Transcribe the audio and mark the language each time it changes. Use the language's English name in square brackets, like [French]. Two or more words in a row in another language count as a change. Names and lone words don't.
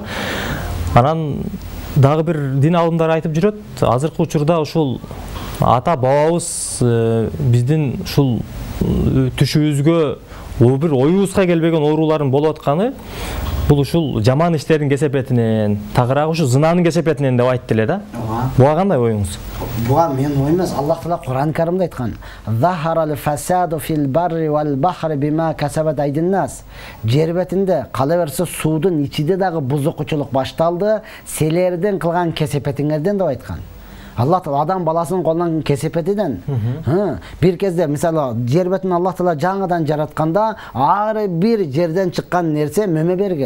[Kyrgyz] Анан дагы бир дин алымдары айтып жүрөт, азыркы учурда ушул ата бабабыз биздин ушул түшүбүзгө бир оюбузга келбеген оорулардын болуп атканы Бул ушул жаман иштердин кесепетинен, тагыраак ушу зынанын кесепетинен деп айтты эле да. Буга кандай оюңуз? Буга мен ой эмес, Аллах Таала Кур'ан Каримде айткан: [Arabic] "ظهر الفساد في البر والبحر بما كسبت أيدي الناس." [Kyrgyz] Жер бетинде кала берсе суудун ичиде дагы бузукчулук башталды, силердин кылган кесепетиңерден деп айткан. Аллах Таала адам баласынын колунан кесепетиден. Бир кезде мисалы жер бетин Аллах Таала жаңадан жаратканда ар бир жерден чыккан нерсе мөмө берген.